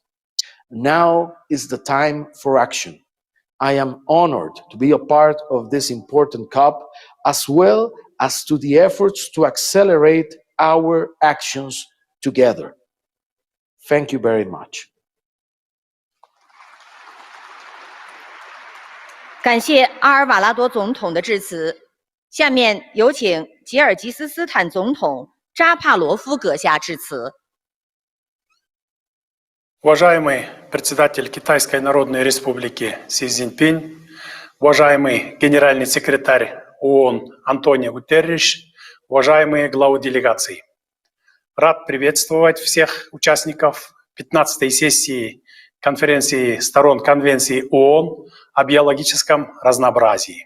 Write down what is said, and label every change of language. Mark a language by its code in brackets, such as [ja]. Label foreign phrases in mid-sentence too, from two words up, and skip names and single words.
[en] Now is the time for action. I am honored to be a part of this important COP, as well as to the efforts to accelerate our actions together. Thank you very much. [zh] 感谢阿尔瓦拉多总统的致辞。下面有请吉尔吉斯斯坦总统扎帕罗夫阁下致辞。 [ru] Уважаемый председатель Китайской Народной Республики Си Цзиньпинь, уважаемый генеральный секретарь ООН Антонио Гутерриш, уважаемые главы делегаций. Рад приветствовать всех участников 15-й сессии конференции сторон Конвенции ООН о биологическом разнообразии.